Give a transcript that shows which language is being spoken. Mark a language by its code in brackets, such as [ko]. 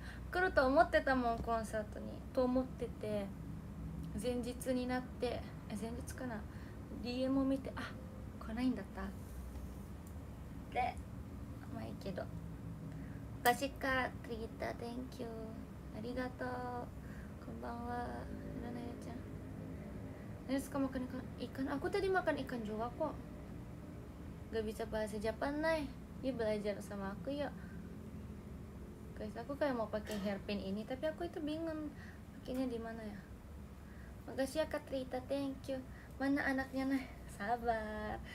[ja] 来ると思ってたもん、コンサートにと思ってて、前日になって前日かな DM を見て、あ、来ないんだったで、まあいいけど。 [id] Kasih Kak Trita, thank you, ありがとう。 [ja] こんばんは、Nana ya-chan. [id] Nani suka makan ikan? Aku tadi makan ikan juga kok. Gak bisa bahasa Jepang Nay, dia belajar sama aku yuk. Guys, aku kayak mau pakai hairpin ini, tapi aku itu bingung pakainya di mana ya. Makasih ya Kak Trita, thank you. Mana anaknya Nah? Sabar.